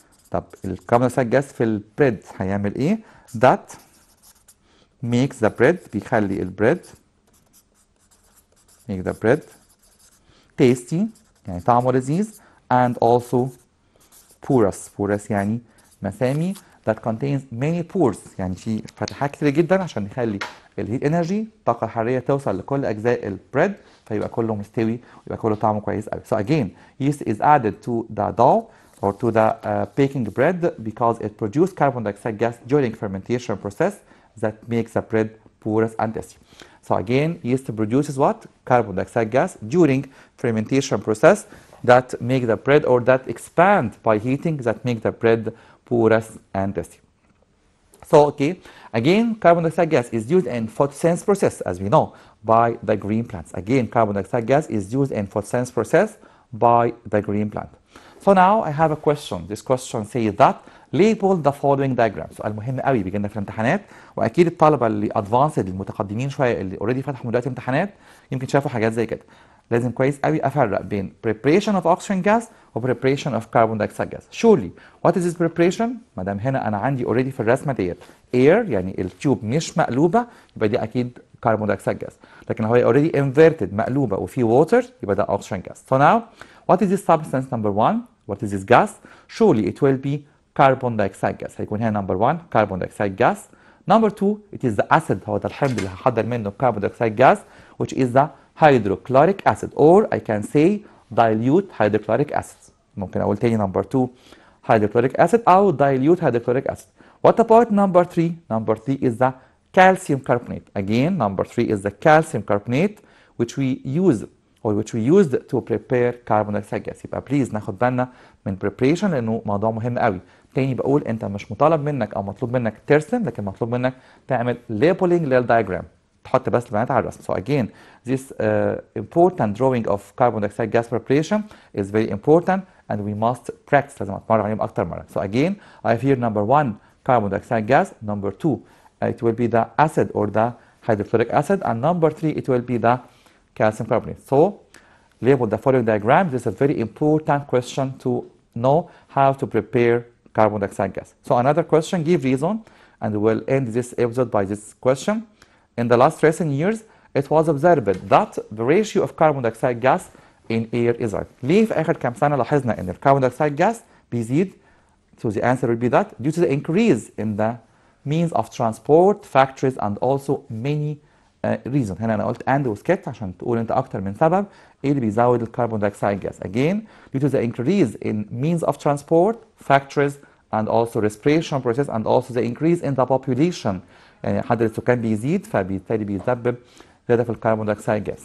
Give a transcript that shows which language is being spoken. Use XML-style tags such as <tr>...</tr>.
<ar>طب الكربون دايوكسيد جاز في البريد هيعمل ايه؟</ar> <en>that makes the bread</en> <ar>بيخلي البريد</ar> <en>make the bread tasty</en> <ar>يعني طعمه لذيذ</ar> <en>and also porous</en> <ar>يعني مسامي</ar> <en>that contains many pores</en> <ar>يعني في فتحات كتير جدا عشان نخلي الهيت انرجي الطاقة الحرارية توصل لكل أجزاء البريد فيبقى كله مستوي ويبقى كله طعمه كويس قوي.</ar> <en>So again yeast is added to the dough or to the baking bread because it produces carbon dioxide gas during fermentation process that makes the bread porous and tasty. So again, yeast produces what? Carbon dioxide gas during fermentation process that make the bread or that expand by heating that make the bread porous and tasty. So okay, again, carbon dioxide gas is used in photosynthesis process as we know by the green plants. Again, carbon dioxide gas is used in photosynthesis process by the green plant. So now I have a question. This question says that label the following diagram.</en> <ar>سؤال مهم قوي بيجي لنا في الامتحانات واكيد الطلبه اللي ادفانسد المتقدمين شويه اللي اوريدي فتحوا دلوقتي امتحانات يمكن شافوا حاجات زي كده. لازم كويس قوي افرق بين preparation of oxygen gas و preparation of carbon dioxide gas.</ar> <en>Surely what is this preparation؟</en> <ar>ما دام هنا انا عندي اوريدي في الرسمه ديت air يعني التيوب مش مقلوبه يبقى دي اكيد carbon dioxide gas. لكن لو هي اوريدي inverted مقلوبه وفي water يبقى ده oxygen gas.</ar> <en>So now what is this substance number 1? What is this gas? Surely it will be carbon dioxide gas.</en> <ar>هيكون هنا</ar> <en>number 1 carbon dioxide gas. Number 2 it is the acid</en> <ar>هو ده الحمض اللي هحضر منه</ar> <en>carbon dioxide gas which is the hydrochloric acid or I can say dilute hydrochloric acid.</en> <ar>ممكن اقول تاني number 2 hydrochloric acid او dilute hydrochloric acid.</ar> <en>What about number 3? Number 3 is the calcium carbonate. Again number 3 is the calcium carbonate which we use or which we used to prepare carbon dioxide gas.</en> <ar>يبقى بليز ناخد بالنا من preparation لانه موضوع مهم قوي. تاني بقول انت مش مطالب منك او مطلوب منك ترسم لكن مطلوب منك تعمل labeling للدايجرام تحط بس البيانات على الرسم.</ar> <en>So again this important drawing of carbon dioxide gas preparation is very important and we must practice.</en> <ar>لازم اتمرن عليهم اكتر مره.</ar> <en>So again I have here number 1 carbon dioxide gas, number 2 it will be the acid or the hydrochloric acid and number 3 it will be the calcium carbonate. So label the following diagram. This is a very important question to know how to prepare carbon dioxide gas. So another question, give reason, and we'll end this episode by this question. In the last recent years, it was observed that the ratio of carbon dioxide gas in air is right.</en> <ar>ليه في آخر كام سنة لاحظنا إن الكربون دايوكسيد gas بيزيد؟</ar> <en>So the answer will be that due to the increase in the means of transport, factories, and also many reason.</en> <ar>هنا أنا قلت and وسكت عشان تقول أنت أكتر من سبب إيه اللي بيزود الكربون دايوكسيد gas.</ar> <en>Again, due to the increase in means of transport, factories, and also respiration process, and also the increase in the population.</en> <ar>يعني عدد السكان بيزيد فبالتالي بيسبب زيادة في الكربون دايوكسيد gas.</ar>